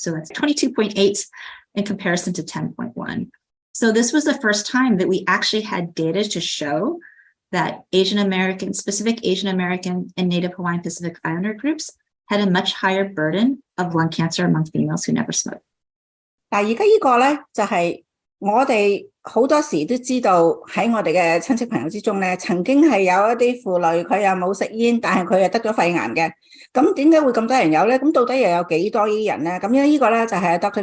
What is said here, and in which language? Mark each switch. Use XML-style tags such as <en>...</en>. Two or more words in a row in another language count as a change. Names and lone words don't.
<en>So that's 22.8 in comparison to 10.1. So this was the first time that we actually had data to show that Asian American, specific Asian American and Native Hawaiian Pacific Islander groups had a much higher burden of lung cancer among females who never smoked.</en> <yue>但而家呢個咧就係我哋好多時都知道喺我哋嘅親戚朋友之中咧，曾經係有一啲婦女佢又冇食煙，但係佢又得咗肺癌嘅。咁點解會咁多人有咧？咁到底又有幾多呢人咧？咁呢個咧就係 Dr.</yue>